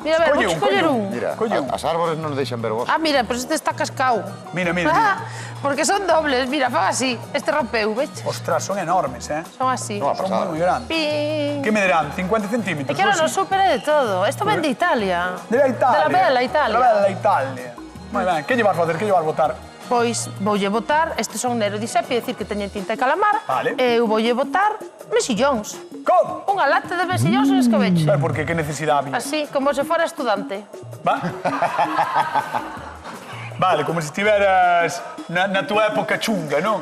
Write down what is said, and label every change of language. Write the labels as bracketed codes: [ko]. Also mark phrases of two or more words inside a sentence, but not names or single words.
[gl] Mira, a ver, vou escoller un. Mira, Colle un. as árbores non deixan ver vos. Ah, mira, pero este está cascao. Mira, mira, Ah, mira. porque son dobles, mira, fan así. Este rompeu, veches? Ostras, son enormes, Son así. No, Son moi grandes. Pin. Que me dirán? 50 centímetros. É que ahora non no sei. súper é de todo. Esto ven de Italia. [es] De la Italia. De la bella Italia. De la bella Italia. [gl] Moi ben, que llevas a facer? Que llevas a botar? Pois voulle botar, estes son Nero di Sepi, é dicir que teñen tinta de calamar. Vale. E eu voulle botar mesillóns. Como? Unha lata de mesillóns en escabeche. Pero por que? Que necesidade había? Así, como se fora estudante. Va? Vale, como se estiveras na tua época chunga, non?